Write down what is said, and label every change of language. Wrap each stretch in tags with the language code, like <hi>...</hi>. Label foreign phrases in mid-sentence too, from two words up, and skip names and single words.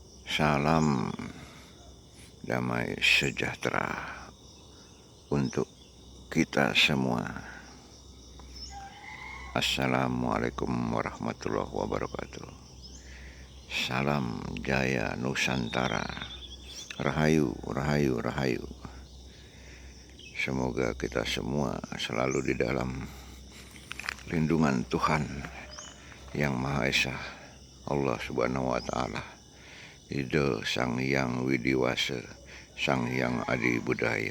<id>Salam damai sejahtera untuk kita semua.</id> <ar>السلام عليكم ورحمة الله وبركاته.</ar> <id>Salam Jaya Nusantara. Rahayu, rahayu, rahayu. Semoga kita semua selalu di dalam lindungan Tuhan Yang Maha Esa,</id> <ar>الله سبحانه وتعالى,</ar> <id>Ida Sang Hyang Widiwasa, Sang Hyang Adi Budaya.</id>